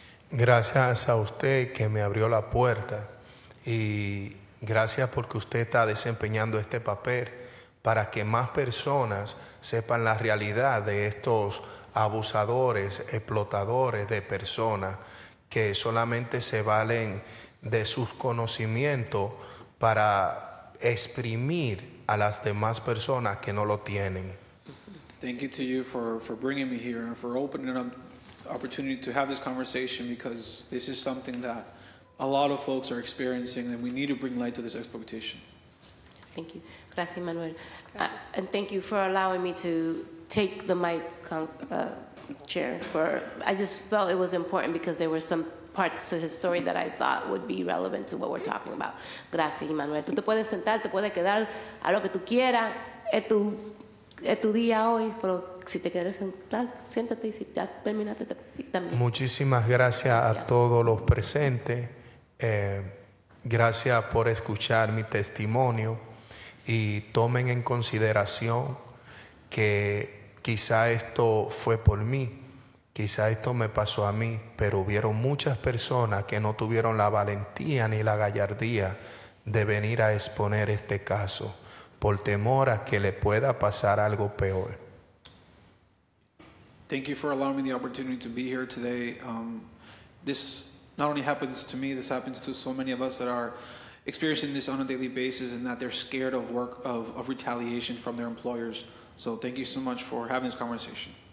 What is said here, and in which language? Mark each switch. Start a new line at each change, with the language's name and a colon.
Spanish: Gracias a usted que me abrió la puerta y gracias porque usted está desempeñando este papel para que más personas sepan la realidad de estos abusadores, explotadores de personas que solamente se valen de sus conocimientos para exprimir a las demás personas que no lo tienen.
English: Thank you to you for bringing me here and for opening up the opportunity to have this conversation, because this is something that a lot of folks are experiencing and we need to bring light to this exploitation. Thank you.
Spanish: Gracias, Manuel.
English: And thank you for allowing me to take the mic, Chair. I just felt it was important because there were some parts to his story that I thought would be relevant to what we're talking about.
Spanish: Gracias, Manuel. Tú te puedes sentar, te puedes quedar a lo que tú quieras. Es tu día hoy, pero si te quieres sentar, siéntate, y si ya terminaste, también. Muchísimas gracias a todos los presentes. Gracias por escuchar mi testimonio y tomen en consideración que quizá esto fue por mí, quizá esto me pasó a mí, pero hubieron muchas personas que no tuvieron la valentía ni la gallardía de venir a exponer este caso por temor a que le pueda pasar algo peor. Thank you for allowing me the opportunity to be here today. This not only happens to me, this happens to so many of us that are experiencing this on a daily basis, and that they're scared of retaliation from their employers. So thank you so much for having this conversation.